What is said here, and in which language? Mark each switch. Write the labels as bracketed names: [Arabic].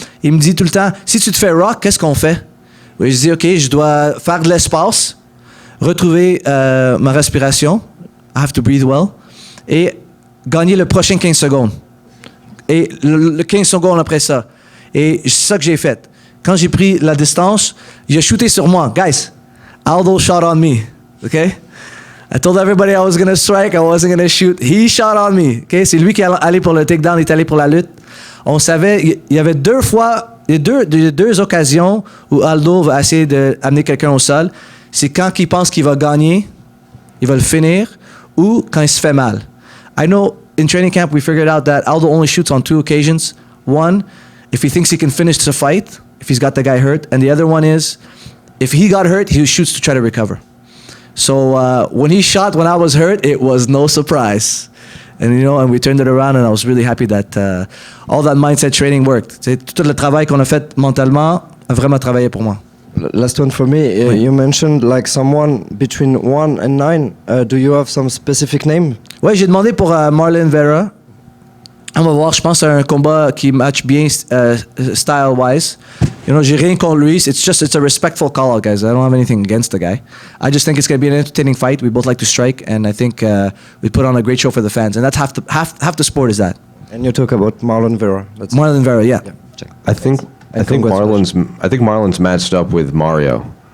[French] Il me dit tout le temps, si tu te fais rock, qu'est-ce qu'on fait? Oui, je dis, OK, je dois faire de l'espace, retrouver ma respiration. [English] I have to breathe well. [French] Et gagner le prochain 15 secondes. Et le 15 secondes après ça. Et c'est ça que j'ai fait. Quand j'ai pris la distance, il a shooté sur moi. [English] Guys, Aldo shot on me. Okay? I told everybody I was going to strike, I wasn't going to shoot. He shot on me. Okay? [French] C'est lui qui est allé pour le takedown, il est allé pour la lutte. On savait, il y avait deux occasions où Aldo va essayer d'amener quelqu'un au sol. C'est quand il pense qu'il va gagner, il va le finir, ou quand il se fait mal. [English] I know in training camp we figured out that Aldo only shoots on 2 occasions. One, if he thinks he can finish the fight, if he's got the guy hurt. And the other one is, if he got hurt, he shoots to try to recover. So when he shot when I was hurt, it was no surprise. And we turned it around and I was really happy that all that mindset training worked. [French] Tout le travail qu'on a fait mentalement a vraiment travaillé pour moi. [English] Last one for me. You mentioned like someone between 1 and 9. Do you have some specific name? [French] Ouais, j'ai demandé pour Marlon Vera. On va voir, je pense que c'est un combat qui match bien style-wise. J'ai rien contre lui. [English] It's a respectful call out, guys. I don't have anything against the guy. I just think it's going to be an entertaining fight. We both like to strike, and I think we put on a great show for the fans. And that's half the sport is that. And you talk about Marlon Vera. Marlon Vera, yeah. Check. I think Marlon's matched up with Mario.